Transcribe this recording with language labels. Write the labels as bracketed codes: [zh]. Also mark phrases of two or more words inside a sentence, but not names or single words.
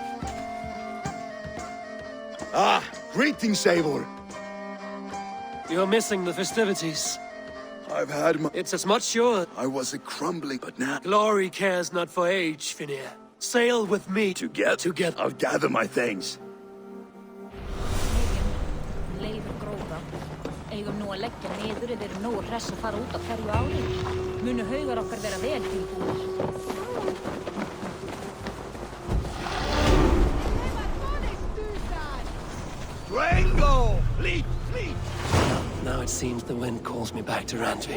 [en] Ah, greetings, Eivor. You're missing the festivities. I've had my... It's as much yours. I was a crumbling, but now... Glory cares not for age, Finnir. Sail with me. Together. I'll gather my things. [is] Leifur gróða. Eigum nú að leggja niður eða eru nógu hress að fara út á hverju ári. Munu haugar okkar vera vel tilbúnir. [en] Drango! Fleet! Fleet! Now it seems the wind calls me back to Randvi.